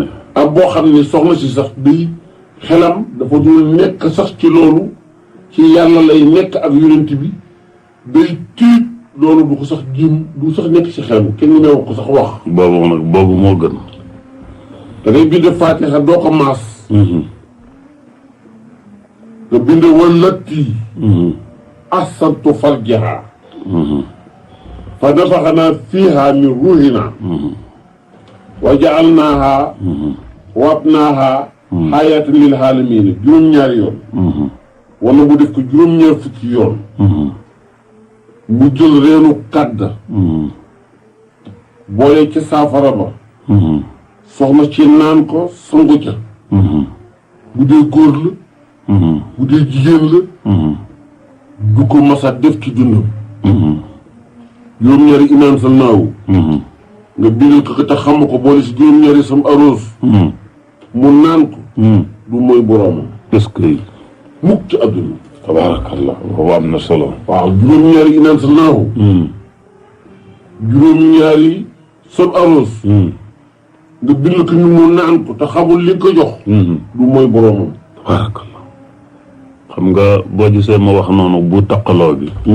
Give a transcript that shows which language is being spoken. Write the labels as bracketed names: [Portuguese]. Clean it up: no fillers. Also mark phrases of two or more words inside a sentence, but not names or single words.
[Wolof] am boo xam ne soxna si sax day xelam dafa dul nekk sax ci loolu ci yàlla lay nekk ak yonent bi day tiit loolu du ko sax jéem du sax nekk ci xelam kenn ñu ne ko sax wax. boobu moo gën. da ngay bind Faatiha doo ko maas. nga bind wallati. [Arabic] أحصنت فرجها. ف نفخنا فيها من روحنا. و جعلناها و ابنها آية لل عالمين [Wolof] juróom-ñaari yoon. wala mu def ko juróom-ñaar fukki yoon. mu jël reenu kàdd. boole ca saafara ba. soxna ci naan ko sangu ca. bu dee góor la. bu dee jigéen la. du ko masa def ci dundam. juróom-ñaari inaan sa naawu. nga bindal ko te xam ko boole si juróom-ñaari sam aroos. mu naan ko. du mooy boroomam. [French] est-ce que. [Wolof] mukk ci àdduna. tabaarakallah boobu am na solo. waaw juróom-ñaari inaan sa naawu. juróom-ñaari sam aroos. nga bindal ko ñu mu naan ko te xamul li ko jox. du mooy boroomam. tabaarakallah xam nga boo gisee ma wax noonu bu taqaloo bi.